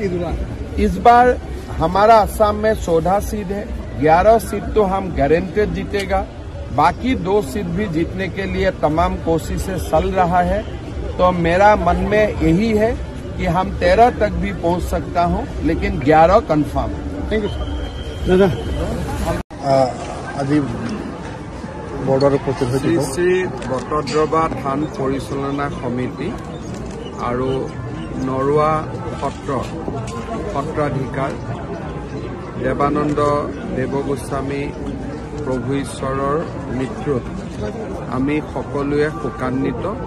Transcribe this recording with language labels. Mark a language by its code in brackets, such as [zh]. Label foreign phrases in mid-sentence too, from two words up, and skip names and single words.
[hi] इस बार हमारा असम में 14 सीट है 11 सीट तो हम गारंटेड जीतेगा बाकी 2 सीट भी जीतने के लिए तमाम कोशिशें चल रहा है तो मेरा मन में यही है कि हम 13 तक भी पहुंच सकता हूं लेकिन 11 कंफर्म है [en] thank you dada [as] আজি বৰ্ডৰ উপস্থিত শ্ৰী শ্ৰী বটদ্ৰৱা থান পৰিচালনা সমিতি আৰু নৰোৱা সত্ৰাধিকাৰ দেৱানন্দ দেৱগোস্বামী প্ৰভু ঈশ্বৰৰ মৃত্যুত আমি সকলোৱে শোকান্বিত।